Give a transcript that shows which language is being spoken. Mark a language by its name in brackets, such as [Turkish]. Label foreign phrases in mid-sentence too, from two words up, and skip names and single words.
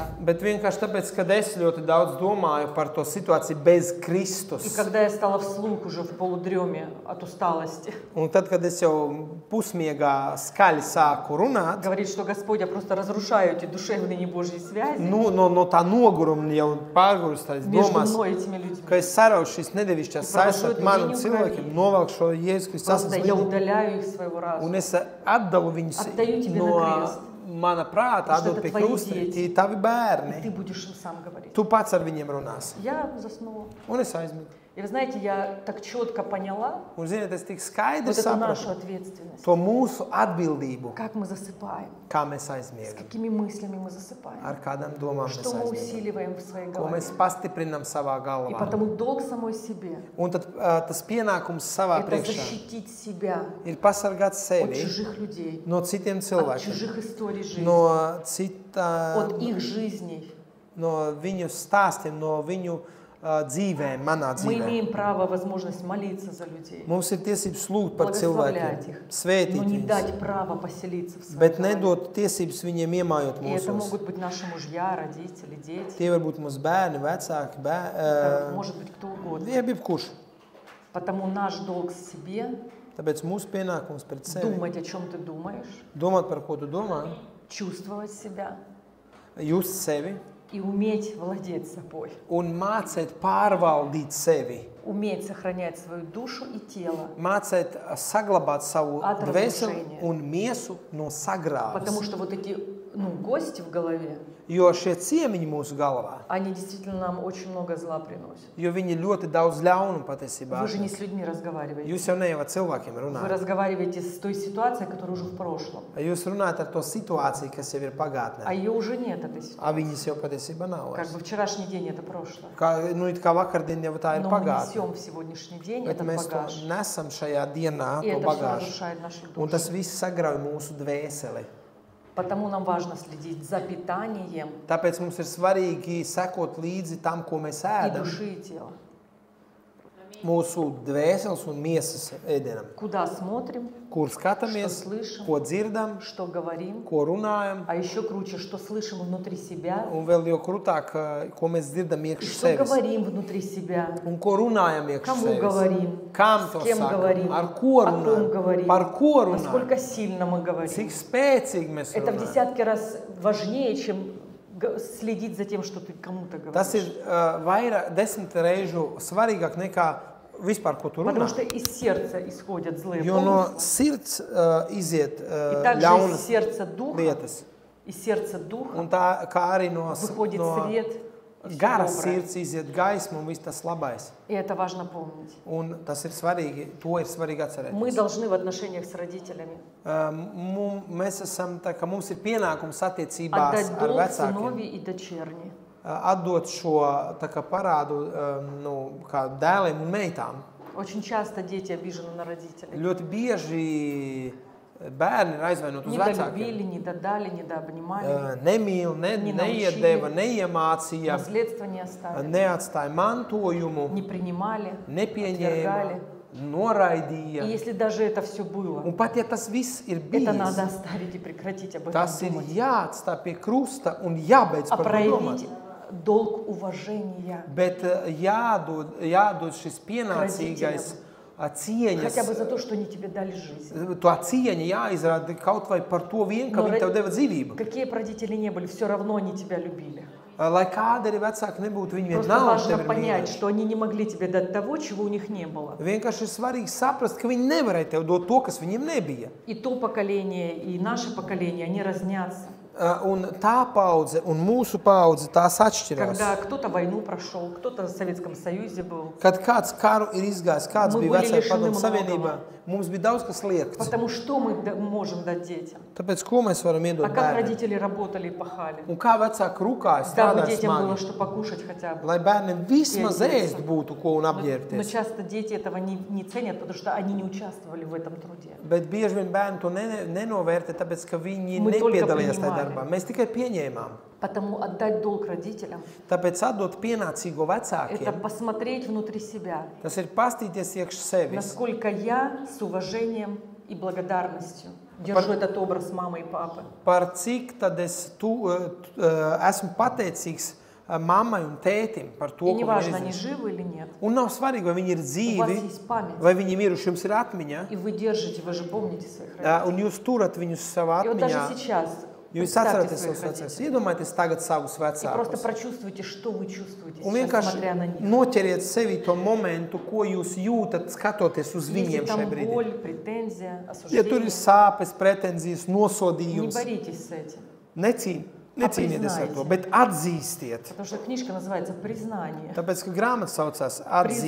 [Latvian] Bet vienkārši tāpēc, ka es ļoti daudz domāju par to situāciju bez [Russian] И [Latvian] Kristus. [Russian] когда я стала вслух уже в полудреме от усталости, [Latvian] Un tad, kad es jau pusmiegā skaļi sāku runāt, [Russian] говорит, что Господь, я просто разрушаю эти душевные небожьи связи [Latvian] no tā noguruma jau pārgurstās [Russian] между [Latvian] domās, [Russian] мной и этими людьми. [Latvian] ka es saraušu šīs nedevišķās saistas ar manu cilvēkiem, novelku šo Jēzus Kristus [Russian] Просто я [Latvian] asins [Russian] удаляю их своего [Latvian] un [Russian] разума. [Latvian] es atdalu viņus [Russian] Отдаю тебе [Latvian] no [Russian] на крест. [Latvian] mana prāta, [Russian] Потому что [Latvian] atdalu [Russian] это [Latvian] pie [Russian] твои [Latvian] krusta. [Russian] дети. [Latvian] Tie ir tavi [Russian] И [Latvian] bērni. [Russian] ты будешь им сам говорить. [Latvian] Tu pats ar viņiem runāsi. [Russian] Я заснула. [Latvian] Un es aizmigu. [Russian] И вы знаете, я так четко поняла [Latvian] Un, ziniet, es tik [Russian] вот [Latvian] skaidri [Russian] эту нашу [Latvian] sapratu [Russian] ответственность. [Latvian] to mūsu atbildību, [Russian] Как мы засыпаем, [Latvian] kā mēs [Russian] с [Latvian] aizmiegam, [Russian] какими мыслями мы засыпаем, [Latvian] ar kādām domām mēs [Russian] что мы [Latvian] aizmiegam, [Russian] усиливаем в своей [Latvian] ko [Russian] голове. [Latvian] mēs pastiprinam savā [Russian] И [Latvian] galvā. [Russian] потому долг самой себе [Latvian] Un tad tas pienākums savā [Russian] это [Latvian] priekšā [Russian] защитить себя [Latvian] ir pasargāt [Russian] от [Latvian] sevi [Russian] чужих людей, [Latvian] no citiem [Russian] от [Latvian] cilvēkiem, [Russian] чужих историй жизни, [Latvian] no cita, [Russian] от их жизней. [Latvian] no viņu stāstiem, no viņu dzīvēm, manā [Russian] Мы [Latvian] dzīvē. [Russian] имеем право, возможность молиться за людей, [Latvian] Mums ir tiesības lūgt par [Russian] благословлять [Latvian] cilvēkiem, [Russian] их, но [Latvian] svētīt [Russian] не [Latvian] viņus, [Russian] дать право поселиться в [Latvian] bet [Russian] своем голове. [Latvian] nedot tiesības viņiem iemājot [Russian] И это [Latvian] mūsos. [Russian] могут быть наши мужья, родители, дети, [Latvian] Tie var būt mūsu bērni, vecāki, [Russian] это может быть кто угодно. [Latvian] jebkurš. [Russian] Потому наш долг себе [Latvian] Tāpēc mūsu pienākums pret sevi [Russian] думать, о чем ты думаешь, [Latvian] domāt par ko tu domā, [Russian] чувствовать себя [Latvian] just sevi [Russian] и уметь владеть собой, [Latvian] un mācīt pārvaldīt sevi. [Russian] уметь сохранять свою душу и тело, [Latvian] Mācīt saglabāt savu [Russian] От [Latvian] dvēseli [Russian] разрушения. [Latvian] un miesu no sagrāves. [Russian] потому что вот эти гости в голове, [Latvian] Jo šie ciemiņi mūsu galvā, [Russian] они действительно нам очень много зла приносят. [Latvian] jo viņi ļoti daudz ļaunu patiesībā. [Russian] Вы же не с людьми разговариваете. [Latvian] Jūs jau ne jau ar cilvēkiem [Russian] Вы [Latvian] runājat. [Russian] разговариваете с той ситуацией, которая уже в прошлом. [Latvian] Jūs runājat ar to situāciju, kas jau ir [Russian] А [Latvian] pagātnē. [Russian] ее уже нет, этой ситуации. [Latvian] Viņas jau patiesībā nav. [Russian] Как бы вчерашний день это прошлое. [Latvian] It kā vakardien jau tā ir [Russian] Но мы [Latvian] pagātne. [Russian] несем в сегодняшний день [Latvian] Bet [Russian] этот [Latvian] mēs to [Russian] багаж. [Latvian] nesam šajā dienā, [Russian] И [Latvian] to [Russian] это все [Latvian] bagāžu. [Russian] разрушает наши [Latvian] Un [Russian] души. [Latvian] tas viss sagrauj mūsu dvēseli. [Russian] Потому нам важно следить за питанием [Latvian] Tāpēc mums ir svarīgi sekot līdzi tam, ko mēs [Russian] и [Latvian] ēdam, [Russian] души, и тела. [Latvian] mūsu dvēseles un miesas ēdienam. [Russian] Куда смотрим, [Latvian] Kur [Russian] что [Latvian] skatāmies, [Russian] слышим, [Latvian] ko dzirdam, [Russian] что говорим. [Latvian] ko runājam, [Russian] А еще круче, что слышим внутри себя [Latvian] un vēl jau krūtāk, ko mēs dzirdam [Russian] и [Latvian] iekš [Russian] что [Latvian] sevis. [Russian] говорим внутри себя. [Latvian] Un ko runājam iekš [Russian] Кому [Latvian] sevis. [Russian] говорим, [Latvian] Kam to [Russian] с кем [Latvian] sakam, [Russian] говорим, [Latvian] ar ko [Russian] о ком [Latvian] runājam, [Russian] говорим, [Latvian] par ko [Russian] насколько [Latvian] runājam, [Russian] сильно мы говорим. [Latvian] cik spēcīgi mēs [Russian] Это в [Latvian] runājam. [Russian] десятки раз важнее, чем следить за тем, что ты кому-то [Latvian] Tas ir [Russian] говоришь. [Latvian] vairāk 10 reižu svarīgāk nekā vispār, ko tu runā. [Russian] Потому что из сердца исходят злые [Latvian] Jo no [Russian] помыслы. [Latvian] sirds iziet [Russian] И также из [Latvian] ļaunas [Russian] сердца духа, [Latvian] lietas. [Russian] из сердца духа [Latvian] Un tā kā arī no [Russian] выходит свет и всё [Latvian] garas [Russian] доброе. [Latvian] sirds iziet gaisma un viss tas labais. [Russian] И это важно помнить. [Latvian] Un tas ir svarīgi, to ir svarīgi [Russian] Мы [Latvian] atcerēties. [Russian] должны в отношениях с родителями [Latvian] Mēs esam, tā kā mums ir pienākums attiecībās [Russian] отдать [Latvian] ar [Russian] долг [Latvian] vecākiem. [Russian] сыновей и дочерни. [Latvian] Atdot šo tā kā parādu kā dēliem un meitām. [Russian] Очень часто дети обижены на родителей. [Latvian] Ļoti bieži bērni ir aizvainoti uz vecākiem. [Russian] Недолюбили, не додали, недообнимали, [Latvian] Nemīl, [Russian] Не [Latvian] neiedeva, [Russian] научили. [Latvian] neiemācīja, [Russian] наследство не оставили, [Latvian] neatstāja mantojumu, [Russian] не принимали, [Latvian] nepieņēma, [Russian] отвергали. И [Latvian] noraidīja. [Russian] если даже это все было, [Latvian] Un pat ja tas viss ir [Russian] это надо [Latvian] bijis, [Russian] оставить и прекратить об этом [Latvian] tas ir [Russian] думать. [Latvian] jāatstāj pie krusta un jābeidz [Russian] А [Latvian] par to domāt. [Russian] проявить долг уважения. [Latvian] Bet jādod šis pienācīgais cieņas, [Russian] Хотя бы за то, что они тебе дали жизнь. [Latvian] to cieņa jāizrāda kaut vai par to vien, ka No viņi tev deva dzīvību. [Russian] Какие бы родители не были, все равно они тебя любили. [Latvian] Lai kāda arī vecāka nebūtu, viņi [Russian] Просто [Latvian] vienalga [Russian] важно [Latvian] tevi ir [Russian] понять, [Latvian] mīlējuši. [Russian] что они не могли тебе дать того, чего у них не было. [Latvian] Vienkārši ir svarīgi saprast, ka viņi nevarēja tev dot to, kas viņiem nebija. [Russian] И то поколение, и наше поколение, они разнятся. [Latvian] Un tā paudze un mūsu paudze tās atšķirās. [Russian] Когда кто-то войну прошел, кто-то в Советском Союзе был. [Latvian] Kad kāds karu ir izgājis, kāds [Russian] Мы [Latvian] bija [Russian] были [Latvian] vecajā [Russian] лишены [Latvian] padomu savienībā, [Russian] многого. [Latvian] mums bija daudz kas liekts. [Russian] Потому что мы можем дать детям? [Latvian] Tāpēc ko mēs varam [Russian] А [Latvian] iedot [Russian] как [Latvian] bērniem? [Russian] родители работали и пахали? [Latvian] Un kā vecāki rūkāja, [Russian] Дабы [Latvian] strādāja [Russian] детям было [Latvian] smagi, [Russian] что покушать хотя бы. [Latvian] lai bērniem vismaz Iedzīties. ēst būtu ko un [Russian] Но [Latvian] apģērbties. [Russian] часто дети этого не ценят, потому что они не участвовали в этом труде. [Latvian] Bet bieži vien bērni to nenovērtē, tāpēc, ka viņi [Russian] Мы только [Latvian] nepiedalījās tajā [Russian] принимали. [Latvian] darbā. Mēs tikai pieņēmām. [Russian] Потому отдать долг родителям [Latvian] Tāpēc atdot pienācīgo – [Russian] это [Latvian] vecākiem, [Russian] посмотреть внутри себя, [Latvian] tas ir pastīties iekš sevis. [Russian] насколько я с уважением и благодарностью держу этот образ мамы и папы. [Latvian] Par cik tad es esmu pateicīgs mammai un tētim par to, [Russian] И [Latvian] ko viņi [Russian] неважно, [Latvian] ir [Russian] они [Latvian] izdarījuši. [Russian] живы или нет, [Latvian] Un nav svarīgi, vai viņi ir [Russian] у вас [Latvian] dzīvi, [Russian] есть память, [Latvian] vai viņi ir miruši, jums ir atmiņa, [Russian] и вы держите, вы же помните своих родителей. [Latvian] un jūs turat viņus savā [Russian] И вот даже [Latvian] atmiņā. [Russian] сейчас [Latvian] Jūs [Russian] представьте [Latvian] atceraties [Russian] своих [Latvian] savus vecākus. [Russian] родителей [Latvian] Iedomājieties tagad savus [Russian] и просто [Latvian] vecākus. [Russian] прочувствуйте, что вы чувствуете [Latvian] Un [Russian] сейчас, [Latvian] vienkārši [Russian] смотря на них. [Latvian] noķeriet sevi to momentu, ko jūs jūtat, skatoties uz [Russian] Если [Latvian] viņiem [Russian] там [Latvian] šai brīdī. [Russian] боль, претензия, [Latvian] Ja tur ir [Russian] осуждение, [Latvian] sāpes, pretenzijas, [Russian] не [Latvian] nosodījums, [Russian] боритесь с этим. [Latvian] necīnieties ar to, bet atzīstiet. [Russian] Потому что книжка называется «Признание». [Latvian] Tāpēc, ka grāmata saucās atzīt.